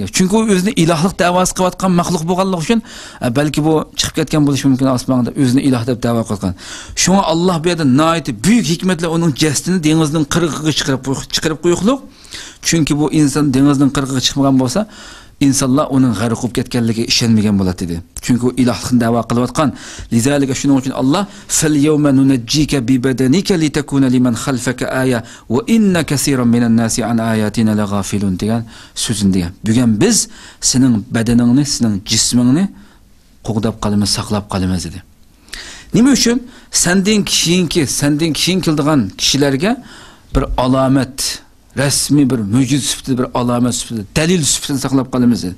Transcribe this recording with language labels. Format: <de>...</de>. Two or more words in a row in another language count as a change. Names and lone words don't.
<uz>Chunki u o'zini ilohlik da'vosi qilayotgan maxluq bo'lganligi uchun, balki bu chiqib ketgan bo'lishi mumkin osmonda o'zini iloh deb da'vo qilgan. Shunga Alloh bu yerda nihoyat buyuk hikmat bilan uning jasdini dengizning qirg'iga chiqarib qo'yibdi. Chunki bu inson dengizning qirg'iga chiqmagan bo'lsa, insonlar uning g'arq bo'lib ketganligiga ishonmagan bo'ladi dedi. Chunki u ilohlikni da'vo qilayotgan.</uz> <ar>Lizalika</ar> <uz>shuning uchun</uz> <ar>الله فاليوم ننجيك ببدنك لتكون لمن خلفك آية وإن كثيرا من الناس عن آياتنا لغافلون</ar> <uz>degan so'zini degan. Bugun biz sening badaningni, sening jismingni qo'g'dab qolamiz, saqlab qolamiz dedi. Nima uchun? Sendan keyin keldigan kishilarga bir alomat, rasmiy bir mo'jiza sifatida, bir alomat sifatida, dalil sifatida saqlab qolamiz dedi.</uz>